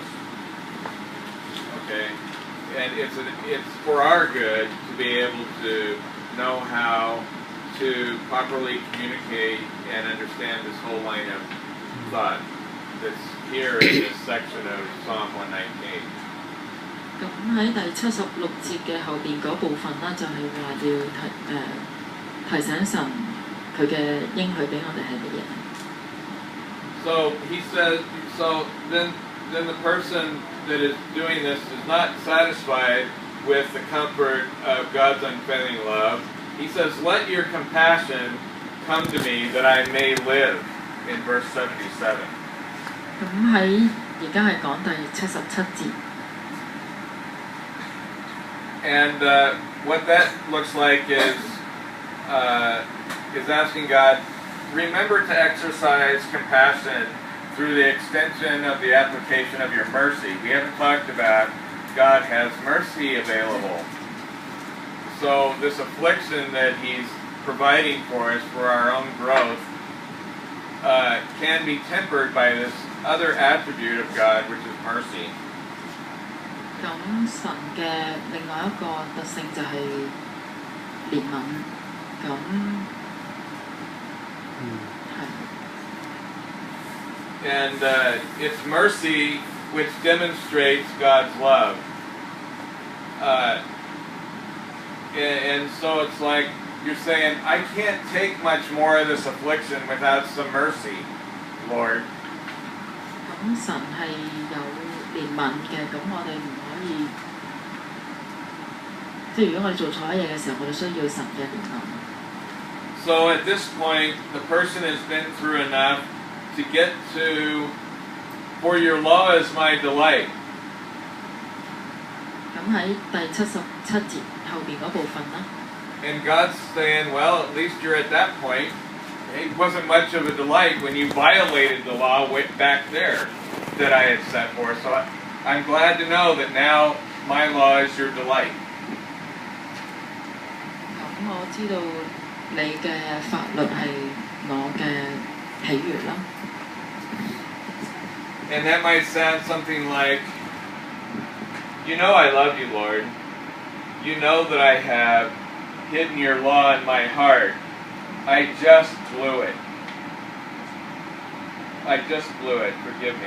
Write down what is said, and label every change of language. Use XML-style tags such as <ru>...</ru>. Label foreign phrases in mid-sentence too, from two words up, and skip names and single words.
<en>Okay? And it's for our good to be able to know how to properly communicate and understand this whole line of thought that's here in this section of Psalm 119.</en> <yue>咁喺第76節嘅後邊嗰部分啦，就係話要提醒神佢嘅應許俾我哋係乜嘢。</yue> <en>So he says, so then the person that is doing this is not satisfied with the comfort of God's unfailing love. He says, let your compassion come to me that I may live, in verse 77.</en> <yue>咁喺而家係講第77節。</yue> <en>And what that looks like is asking God, remember to exercise compassion through the extension of the application of your mercy. We haven't talked about God has mercy available. So this affliction that He's providing for us for our own growth can be tempered by this other attribute of God, which is mercy.</en> <yue>咁神嘅另外一個特性就係憐憫，咁係。</yue> <en>And it's mercy which demonstrates God's love. And so it's like you're saying, I can't take much more of this affliction without some mercy, Lord.</en> <yue>咁神係有憐憫嘅，咁我哋唔可以，即係如果我哋做錯嘢嘅時候，我哋需要神嘅憐憫。</yue> <en>So at this point, the person has been through enough to get to, for your law is my delight.</en> <yue>咁喺第77節後邊嗰部分啦。</yue> <en>And God's saying, well, at least you're at that point. It wasn't much of a delight when you violated the law back there that I had set forth. So I'm glad to know that now my law is your delight.</en> <yue>咁我知道你嘅法律係我嘅喜悅啦。</yue> <en>And that might sound something like, you know I love you, Lord. You know that I have hidden your law in my heart. I just blew it. I just blew it. Forgive me.</en>